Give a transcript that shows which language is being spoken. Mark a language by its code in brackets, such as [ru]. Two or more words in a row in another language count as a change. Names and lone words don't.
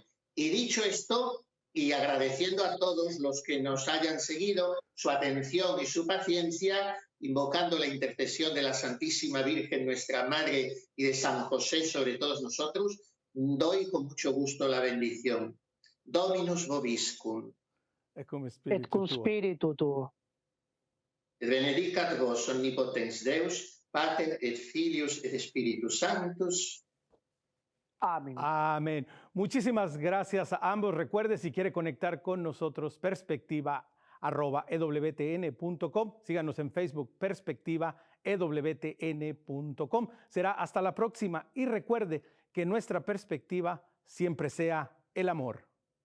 [es] Y dicho esto, y agradeciendo a todos los que nos hayan seguido su atención y su paciencia, invocando la intercesión de la Santísima Virgen, nuestra Madre, y de San José sobre todos nosotros, doy con mucho gusto la bendición. [la] Dominus vobiscum. Et cum spiritu tuo. Benedicat vos omnipotens Deus, Pater et Filius et Spiritus Sanctus. [es] Amén. Amén. Muchísimas gracias a ambos. Recuerde, si quiere conectar con nosotros, perspectiva@ewtn.com. Síganos en Facebook, perspectiva@ewtn.com. Será hasta la próxima y recuerde que nuestra perspectiva siempre sea el amor.